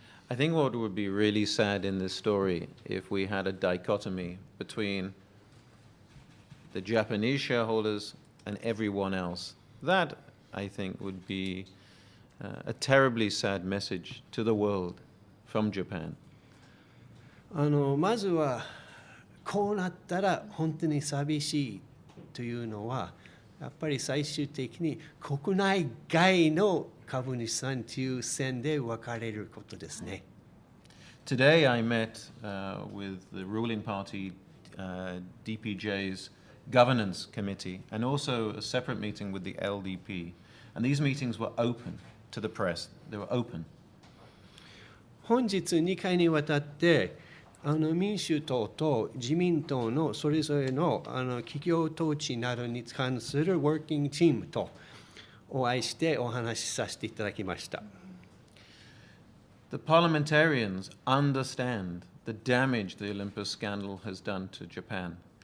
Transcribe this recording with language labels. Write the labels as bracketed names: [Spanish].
[English] I think what would be really sad in this story if we had a dichotomy between the Japanese shareholders and everyone else. That, I think, would be a terribly sad message to the world from Japan. [Japanese] まずはこうなったら本当に寂しいというのはやっぱり最終的に国内外の株主さんという線で分かれることですね。 [English] Today I met with the ruling party DPJ's governance committee and also a separate meeting with the LDP. And these meetings were open to the press. They were open. [Japanese] 本日2回にわたって民主党と自民党のそれぞれの企業統治などに関するワーキングチームとお会いしてお話しさせていただきました。 [English] The parliamentarians understand the damage the Olympus scandal has done to Japan.